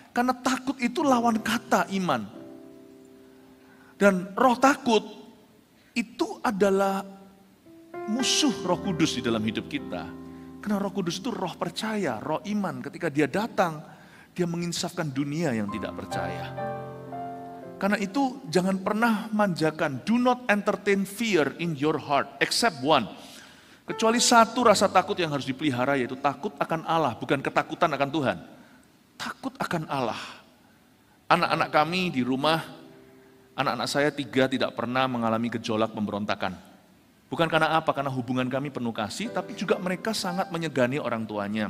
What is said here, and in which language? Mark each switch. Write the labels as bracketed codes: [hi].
[id] Karena takut itu lawan kata iman. Dan roh takut itu adalah musuh Roh Kudus di dalam hidup kita. Karena Roh Kudus itu roh percaya, roh iman. Ketika dia datang, dia menginsafkan dunia yang tidak percaya. Karena itu jangan pernah manjakan. [en] Do not entertain fear in your heart, except one. [id] Kecuali satu rasa takut yang harus dipelihara, yaitu takut akan Allah, bukan ketakutan akan Tuhan. Takut akan Allah. Anak-anak kami di rumah, anak-anak saya 3 tidak pernah mengalami gejolak pemberontakan. Bukan karena apa? Karena hubungan kami penuh kasih, tapi juga mereka sangat menyegani orang tuanya.